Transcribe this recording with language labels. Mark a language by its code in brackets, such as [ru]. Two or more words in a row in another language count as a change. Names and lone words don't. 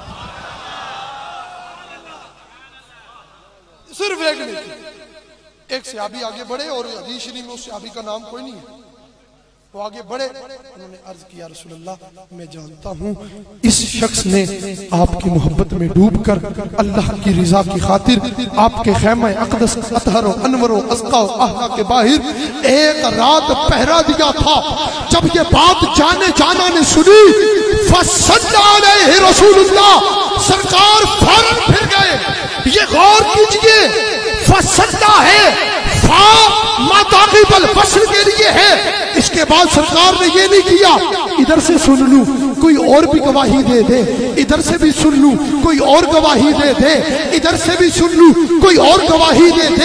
[ur] صرف ایک نیکی ایک صحابی آگے بڑھے اور حدیث شریف میں اس صحابی کا نام کوئی نہیں ہے وہ آگے بڑھے، انہوں نے عرض کیا رسول اللہ میں جانتا ہوں اس شخص نے آپ کی محبت میں ڈوب کر اللہ کی رضا کی خاطر آپ کے خیمہ اقدس اطہر و انور و اسقا و احلا کے باہر ایک رات پہرا دیا تھا۔ جب یہ بات جانے جانا نے سنی [ar] فصلی علیہ رسول اللہ، [ur] سرکار فوراً پھر گئے۔ یہ غور کیجئے، فصلی ہے [ar] فا ماتاقب الفصل [ur] کے لیے ہے، اس کے بعد سرکار نے یہ نہیں کیا ادھر سے سن لوں کوئی اور بھی گواہی دے دے، ادھر سے بھی سن لوں کوئی اور گواہی دے دے، ادھر سے بھی سن لوں کوئی اور گواہی دے دے۔